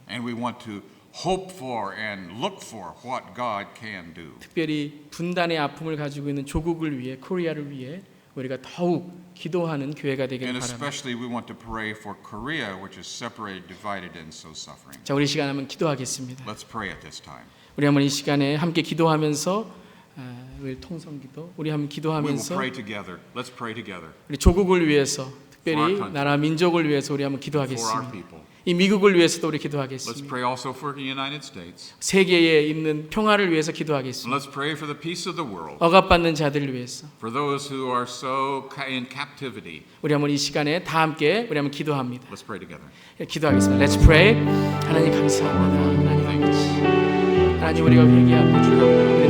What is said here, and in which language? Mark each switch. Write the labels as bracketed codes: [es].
[en] and we want to hope for and look for what God can do. [ko] 특별히 분단의 아픔을 가지고 있는 조국을 위해, 코리아를 위해 우리가 더욱 기도하는 교회가 되길 [en] And [ko] 바랍니다. [en] especially we want to pray for Korea, which is separated, divided, and so suffering. [ko] 자, 우리 시간 한번 기도하겠습니다. [en] Let's pray at this time. [ko] 우리 한번 이 시간에 함께 기도하면서 우리 통성기도 우리 한번 [en] We will [ko] 기도하면서 [en] pray together. Let's pray together [ko] 우리 조국을 위해서 특별히 [en] For our country. [ko] 나라 민족을 위해서 우리 한번 [en] for our [ko] 기도하겠습니다. [en] people. [ko] 이 미국을 위해서도 우리 [en] Let's [ko] 기도하겠습니다. [en] pray also for the United States. [ko] 세계에 있는 평화를 위해서 [en] And [ko] 기도하겠습니다. [en] let's pray for the peace of the world. [ko] 억압받는 자들을 위해서 [en] For those who are so in captivity. [ko] 우리 한번 이 시간에 다 함께 우리 한번 기도합니다. [en] Let's pray together. [ko] 기도하겠습니다. [en] Let's pray. [ko] 하나님 감사합니다. 하나님 아버지. 하나님 우리가 회개합니다. 우리